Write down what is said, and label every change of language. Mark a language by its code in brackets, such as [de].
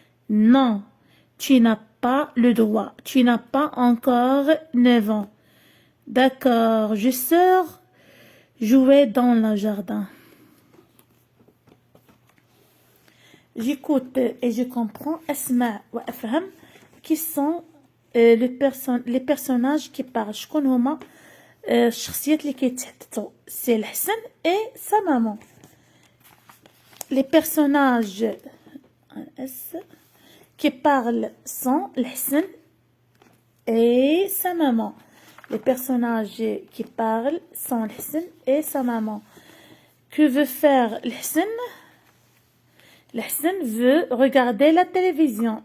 [fr] Non, tu n'as pas le droit. Tu n'as pas encore 9 ans. D'accord, je sors jouer dans le jardin. J'écoute et je comprends Asma wa Afham qui sont les personnages qui parlent. [ar] شكون هما الشخصيات اللي كيتحدثوا؟ سي الحسن [fr] et sa maman. Les personnages qui parlent sont الحسن et sa maman. Les personnages qui parlent sont الحسن et sa maman. Que veut faire الحسن? الحسن veut regarder la télévision.